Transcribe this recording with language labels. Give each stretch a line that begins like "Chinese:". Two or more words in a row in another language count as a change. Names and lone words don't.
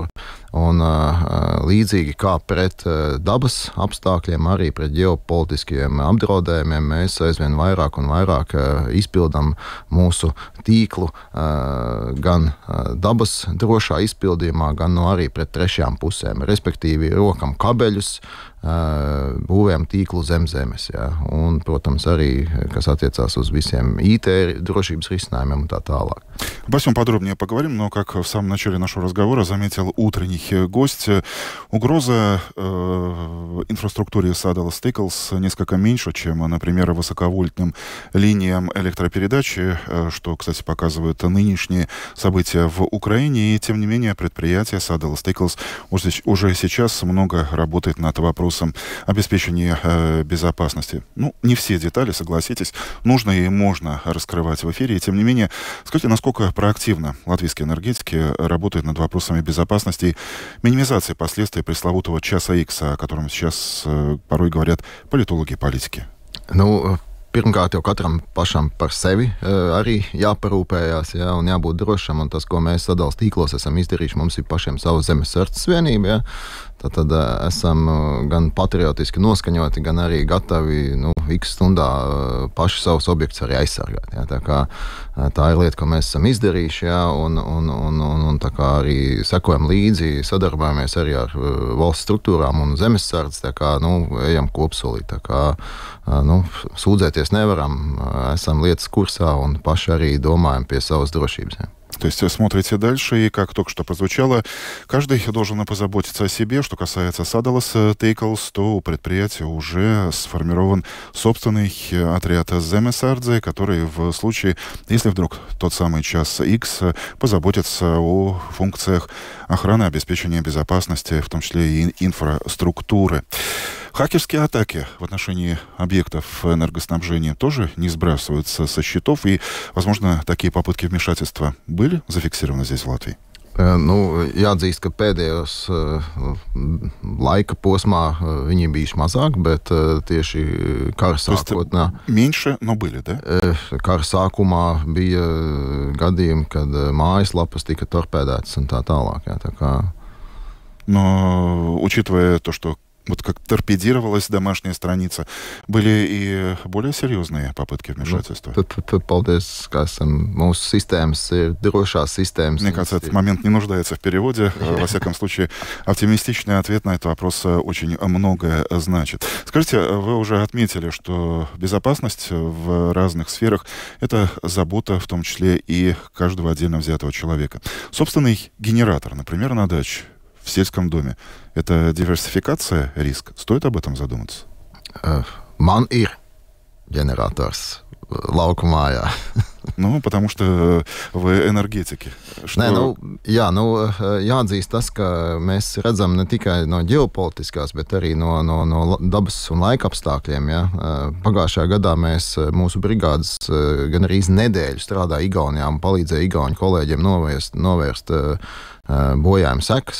Latvian: Un līdzīgi kā pret dabas apstākļiem, arī pret ģeopolitiskiem apdraudējumiem, mēs aizvien vairāk un vairāk izpildām mūsu tīklu gan dabas drošā izpildījumā, gan arī pret trešajām pusēm. Respektīvi, rokam kabeļus, būvējam tīklu zem zemes. Ja? Un, protams, arī, kas attiecās uz visiem IT drošības risinājumiem un tā tālāk.
Russian: Обо всем подробнее поговорим, но, как в самом начале нашего разговора заметил утренний гость, угроза инфраструктуре Sadalas Tīkls несколько меньше, чем, например, высоковольтным линиям электропередачи, что, кстати, показывают нынешние события в Украине. И, тем не менее, предприятие Sadalas Tīkls уже сейчас много работает над вопросом обеспечения безопасности. Ну, не все детали, согласитесь, нужно и можно раскрывать в эфире. И, тем не менее, скажите, насколько проактивно латвийские энергетики работают над вопросами безопасности и минимизации последствий пресловутого часа Икс, о котором сейчас порой говорят политологи и политики?
Latvian: Pirmkārt, jau katram pašam par sevi arī jāparūpējās, ja, un jābūt drošam. Un tas, ko mēs Sadalas tīklos esam izdarījuši, mums ir pašiem savu zemesardzes vienību. Ja. Tad esam gan patriotiski noskaņoti, gan arī gatavi X stundā paši savus objektus arī aizsargāt. Ja. Tā ir lieta, ko mēs esam izdarījuši, ja, un tā kā arī sekojam līdzi, sadarbojamies arī ar valsts struktūrām un zemesardzi, ejam kopsolī. Sūdzēties nevaram, esam lietas kursā un paši arī domājam pie savas drošības. Ja.
Russian: То есть смотрите дальше, и, как только что прозвучало, каждый должен позаботиться о себе. Что касается Sadalas Tīkls, то у предприятия уже сформирован собственный отряд Zemesardze, который в случае, если вдруг тот самый час X, позаботится о функциях охраны, обеспечения безопасности, в том числе и инфраструктуры. Хакерские атаки в отношении объектов энергоснабжения тоже не сбрасываются со счетов, и, возможно, такие попытки вмешательства были зафиксированы здесь, в Латвии?
Latvian: Jāatzīst, ka pēdējos laika posmā viņi bijuši mazāk, bet tieši kara sākotnē...
Russian: Меньше, но были, да?
Latvian: Kara sākumā bija gadījumi, kad mājaslapas tika torpēdētas un tā tālāk. Jā,
Russian: Но, учитывая то, что вот как торпедировалась домашняя страница, были и более серьезные попытки вмешательства.
Latvian: Paldies, ka mūsu sistēmas ir drošās sistēmas.
Russian: Мне кажется, этот момент не нуждается в переводе. Во всяком случае, оптимистичный ответ на этот вопрос очень многое значит. Скажите, вы уже отметили, что безопасность в разных сферах — это забота, в том числе и каждого отдельно взятого человека. Собственный генератор, например, на даче, в сельском доме. Это диверсификация риска? Стоит об этом задуматься?
Latvian: Man ir ģenerators laukumā, jā.
Russian: Потому что вы энергетики.
Latvian: Jāatzīst tas, ka mēs redzam ne tikai no ģeopolitiskās, bet arī no dabas un laika apstākļiem. Ja. Pagājušajā gadā mūsu brigādes gan arī nedēļu strādāja Igaunijā un palīdzēja igauņu kolēģiem novērst bojājuma sekas.